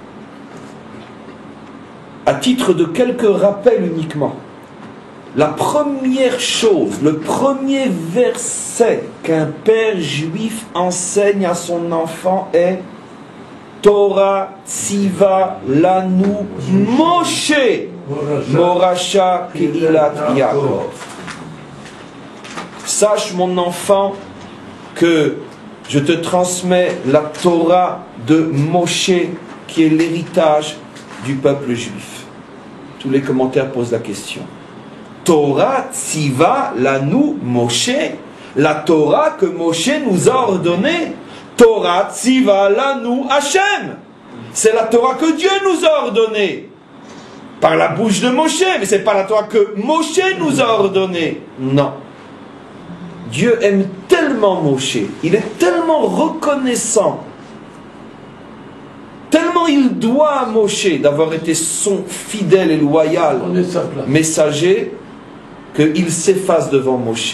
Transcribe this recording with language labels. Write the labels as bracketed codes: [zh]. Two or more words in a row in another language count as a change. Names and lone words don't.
[fr] À titre de quelques rappels uniquement, la première chose, le premier verset qu'un père juif enseigne à son enfant est [he] תורה צוה לנו משה מורשה קהלת יעקב. [fr] Sache, mon enfant, que je te transmets la Torah de Moshe, qui est l'héritage du peuple juif. Tous les commentaires posent la question. [he] תורה צוה לנו משה. [fr] La Torah que Moshe nous a ordonnée. [he] תורה צוה לנו השם. [fr] C'est la Torah que Dieu nous a ordonnée. Par la bouche de Moshe, mais c'est pas la Torah que Moshe nous a ordonnée. Non. Dieu aime tellement Moshe, il est tellement reconnaissant, tellement il doit à Moshe d'avoir été son fidèle et loyal messager, qu'il s'efface devant Moshe.